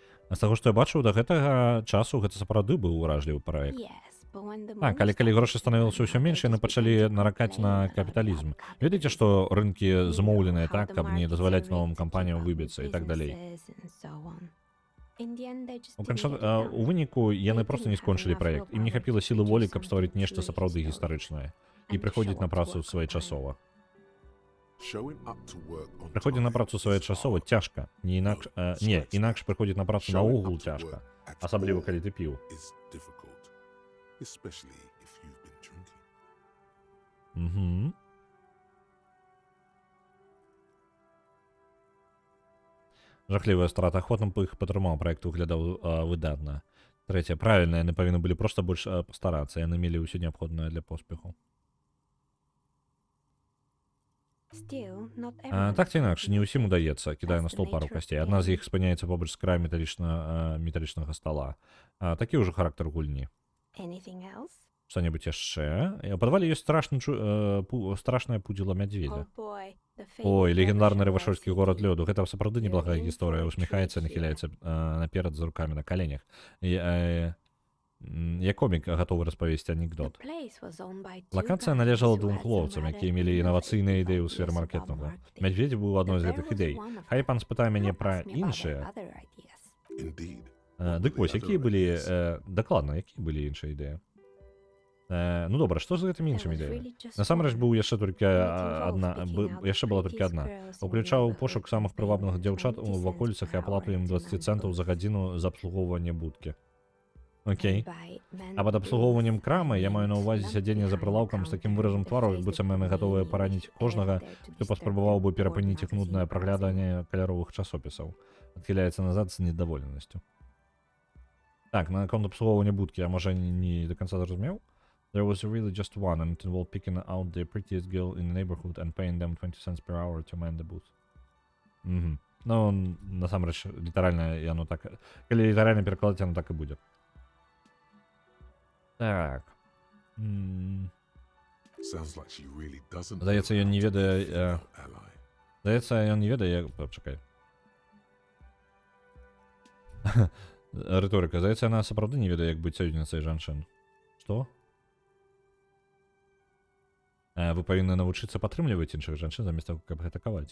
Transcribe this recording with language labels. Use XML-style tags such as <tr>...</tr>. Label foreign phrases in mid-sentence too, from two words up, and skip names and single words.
<be>З таго, што я бачыў, да гэтага часу гэта сапраўды быў уражлівы праект.</be> <en>Yes, but when the</en> <be>Так,</be> <en>money</en> <be>але калі</be> <en>started</en> <be>грошай</be> <en>to</en> <be>становілася</be> <en>run</en> <be>ўсё</be> <en>out,</en> <be>менш,</be> <en>they</en> <be>яны</be> <en>just</en> <be>пачалі</be> <en>began to</en> <be>наракаць</be> <en>complain</en> <be>на</be> <en>about</en> <be>капіталізм.</be> <en>capitalism.</en> <be>Ведаеце, што рынкі</be> <en>You know</en> <be>змоўленыя</be> <en>how</en> <be>так,</be> <en>the</en> <be>каб не</be> <en>markets</en> <be>дазваляць</be> <en>are rigged</en> <be>новым</be> <en>to keep</en> <be>кампаніям</be> <en>up with</en> <be>выбіцца і так далей.</be> <en>businesses and so on. In the end, they just</en> <be>У,</be> <en>didn't get it done.</en> <be>у выніку яны</be> <en>They</en> <be>проста</be> <en>didn't</en> <be>не</be> <en>have</en> <be>скончылі</be> <en>enough</en> <be>праект. Ім не</be> <en>willpower</en> <be>хапіла</be> <en>to</en> <be>сілы волі,</be> <en>produce</en> <be>каб стварыць</be> <en>something</en> <be>нешта</be> <en>truly</en> <be>сапраўды</be> <en>historic</en> <be>гістарычнае і</be> <en>and to</en> <be>прыходзіць</be> <en>show</en> <be>на</be> <en>up to</en> <be>працу</be> <en>work on time.</en> <be>своечасова.</be> <en>Showing up to work on</en> <be>Прыходзіць на</be> <en>time</en> <be>працу</be> <en>is</en> <be>своечасова</be> <en>hard.</en> <be>цяжка. Не інакш, не, інакш прыходзіць на працу</be> <en>Showing</en> <be>наогул</be> <en>up to</en> <be>цяжка.</be> <en>work at</en> <be>Асабліва,</be> <en>all</en> <be>калі ты піў.</be> <en>is difficult, especially if you've been drinking.</en> <be>Угу. Жахлівая страта. Ахвотна б іх падтрымаў, праект выглядаў выдатна. Трэцяе, правільна, яны павінны былі проста больш пастарацца, яны мелі ўсё неабходнае для поспеху.</be> <en>Still, not everyone</en> <be>Так ці</be> <en>is</en> <be>інакш, не</be> <en>motivated.</en> <be>ўсім удаецца, кідаю на</be> <en>That's the</en> <be>стол пару</be> <en>nature of</en> <be>касцей. Адна з</be> <en>game.</en> <be>іх спыняецца побач з краем металічнага стала. Такі ўжо характар гульні.</be> <en>Anything else?</en> <be>Што-небудзь яшчэ? У падвале ёсць страшнае пудзіла мядзведзя.</be> <en>Oh boy, the</en> <be>Ой,</be> <en>famous</en> <be>легендарны</be> <en>Russian</en> <be>рэвашольскі</be> <en>war</en> <be>горад</be> <en>city.</en> <be>лёду. Гэта сапраўды</be> <en>You're</en> <be>неблагая</be> <en>in</en> <be>гісторыя.</be> <en>for a</en> <be>Усміхаецца,</be> <en>treat</en> <be>нахіляецца наперад з рукамі на каленях. Я комік гатовы распавесці</be> <en>The</en> <be>анекдот.</be> <en>place was owned by two</en> <be>Лакацыя</be> <en>guys</en> <be>належала</be> <en>who</en> <be>двум</be> <en>had some</en> <be>хлопцам,</be> <en>rather</en> <be>якія мелі інавацыйныя ідэі ў</be> <en>innovative</en> <be>сферы</be> <en>ideas about</en> <be>маркетингу.</be> <en>marketing.</en> <be>Мядзведзь быў адной з</be> <en>The bear</en> <be>гэтых</be> <en>was</en> <be>ідэй.</be> <en>one of</en> <be>Хай</be> <en>them.</en> <be>пан спытае мяне</be> <en>Now</en> <be>пра</be> <en>ask me about their</en> <be>іншыя.</be> <en>other ideas. Indeed.</en> <be>Дык вось, якія былі... Дакладна, якія былі іншыя ідэі? Ну добра, што з гэтымі</be> <en>There</en> <be>іншымі</be> <en>was</en> <be>ідэямі?</be> <en>really just</en> <be>Насамрэч</be> <en>one.</en> <be>быў яшчэ толькі</be> <en>And it involved</en> <be>адна,</be> <en>picking out the</en> <be>яшчэ была толькі</be> <en>prettiest</en> <be>адна.</be> <en>girls in the</en> <be>Уключаў</be> <en>neighborhood</en> <be>пошук</be> <en>and</en> <be>самых</be> <en>pay</en> <be>прывабных</be> <en>them</en> <be>дзяўчат</be> <en>20</en> <be>у</be> <en>cents</en> <be>ваколіцах і</be> <en>per</en> <be>аплату</be> <en>hour</en> <be>ім</be> <en>to</en> <be>20</be> <en>man the</en> <be>цэнтаў за</be> <en>booth.</en> <be>гадзіну за абслугоўванне будкі. Окей.</be> <en>And by man</en> <be>А пад</be> <en>the</en> <be>абслугоўваннем</be> <en>booth,</en> <be>крамы</be> <en>I</en> <be>я маю на</be> <en>meant</en> <be>ўвазе</be> <en>not</en> <be>сядзенне за</be> <en>behind the</en> <be>прылаўкам з такім</be> <en>counter,</en> <be>выразам</be> <en>the</en> <be>твару,</be> <en>face</en> <be>як</be> <en>that</en> <be>быццам яны</be> <en>told</en> <be>гатовыя</be> <en>me</en> <be>параніць</be> <en>if</en> <be>кожнага,</be> <en>ever there to</en> <be>хто</be> <en>disturb</en> <be>паспрабаваў</be> <en>the</en> <be>бы</be> <en>bored</en> <be>перапыніць іх</be> <en>magazine</en> <be>нуднае</be> <en>browsing.</en> <be>прагляданне каляровых часопісаў. Адхіляецца назад з недоволенасцю. Так, на наконт абслугоўвання будкі, а можа не</be> <ru>до конца</ru> <be>зразумеў?</be> <en>There was really just one, and it involved picking out the prettiest girl in the neighborhood and paying them 20 cents per hour to man the booth.</en> <be>Угу. Ну, насамрэч, літаральна яно так... Калі літаральна перакладаць, яно так і будзе. Так.</be> <en>Sounds like she really doesn't.</en> <be>Здаецца,</be> <en>know</en> <be>ён</be> <en>how</en> <be>не</be> <en>to be a</en> <be>ведае...</be> <en>female ally.</en> <be>Здаецца, ён не ведае... Чакай. Рыторыка. Здаецца, яна сапраўды не ведае, як быць саюзніцай жанчын. Што? Вы павінны навучыцца падтрымліваць іншых жанчын замест таго, каб атакаваць.</be>